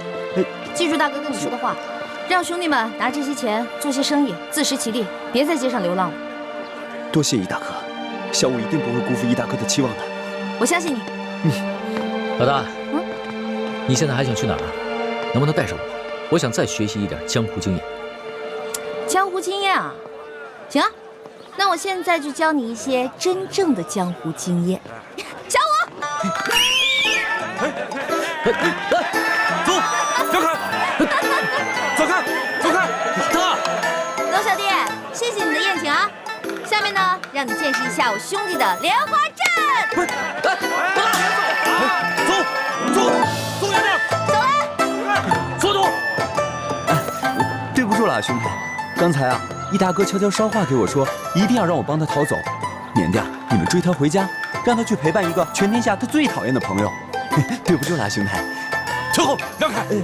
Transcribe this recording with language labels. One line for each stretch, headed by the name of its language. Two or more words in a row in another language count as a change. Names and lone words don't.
Chinese: 記住大哥跟你說的話，讓兄弟們拿這些錢做些生意，自食其力，別在街上流浪了。多謝易大哥，小五一定不會辜負易大哥的期望的。我相信你。老大，你現在還想去哪兒？能不能帶上我？我想再學習一點江湖經驗。江湖經驗啊，行啊，那我現在就教你一些真正的江湖經驗。小五。來，走，讓開，走開，走開，他。龍小弟，謝謝你的宴請啊！下面呢，讓你見識一下我兄弟的蓮花陣。不是，走遠點，走了，速度。對不住了，兄弟，剛才啊，易大哥悄悄捎話給我說，一定要讓我幫他逃走，免得你們追他回家，讓他去陪伴一個全天下他最討厭的朋友。對不住了，兄弟。秋後，讓開。